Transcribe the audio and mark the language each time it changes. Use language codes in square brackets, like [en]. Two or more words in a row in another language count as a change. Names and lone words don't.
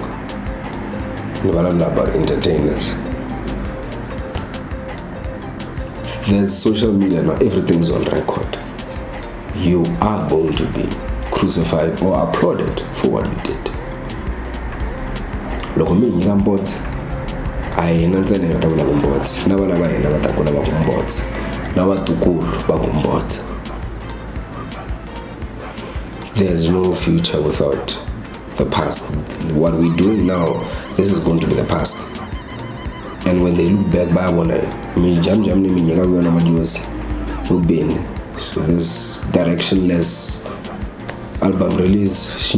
[en] About entertainers. There's social media now, everything's on record. You are going to be crucified or applauded for what you did. [ts] Loko mimi ngambotsa ayena ntsena ngatabula kumbotsa nabana ba yena batakula ba kumbotsa nabatukulu ba kumbotsa. [en] There's no future without the past. What we're doing now, this is going to be the past. And when they look back, we've been so this directionless album release.